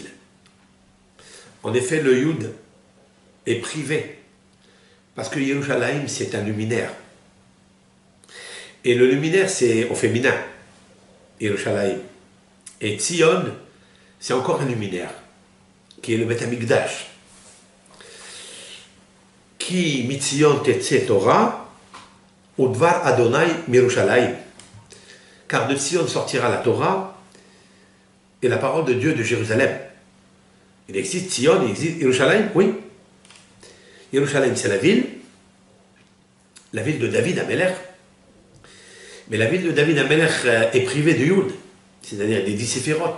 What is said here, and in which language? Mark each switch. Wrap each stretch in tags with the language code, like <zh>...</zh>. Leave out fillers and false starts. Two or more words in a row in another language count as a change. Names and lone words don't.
<fr>En effet, le Yud est privé, parce que Yerushalayim, c'est un luminaire. Et le luminaire, c'est au féminin, Yerushalayim. Et Tzion, c'est encore un luminaire, qui est le</fr> <he>בית המקדש. כי מציון תצא תורה ודבר ה' מירושלים.</he> <fr>Car de Tzion sortira la Torah et la parole de Dieu de Jérusalem. Il existe Tzion, il existe Yerushalayim, oui. Yerushalayim, c'est la ville de</fr> <he>דוד המלך.</he> <fr>Mais la ville de</fr> <he>דוד המלך</he> <fr>est privée de Yud, c'est-à-dire des 10 séphirotes.</fr>